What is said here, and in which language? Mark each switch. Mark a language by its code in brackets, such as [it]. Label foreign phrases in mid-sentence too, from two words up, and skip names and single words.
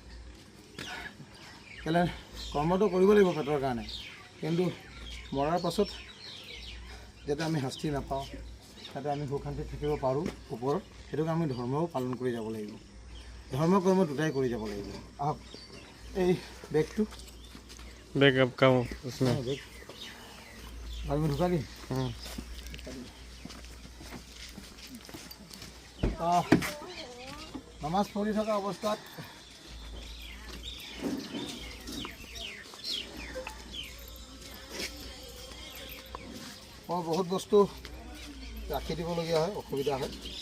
[as] কেলৈ কৰ্মটো কৰিব লাগিব পেটৰ কাৰণে কিন্তু মৰাৰ পাছত যাতে আমি শাস্তি নাপাওঁ যাতে আমি সুখ শান্তিত থাকিব পাৰোঁ ওপৰত সেইটোকে আমি ধৰ্মও পালন কৰি যাব লাগিব ধৰ্ম কৰ্ম দুটাই কৰি যাব লাগিব আহক এই বেগটো [hi] बैग अब का उसमें [as] বেগ আমি ঢুকা দিম নমাজ পঢ়ি থকা অৱস্থাত মই বহুত বস্তু ৰাখি দিবলগীয়া হয় অসুবিধা হয়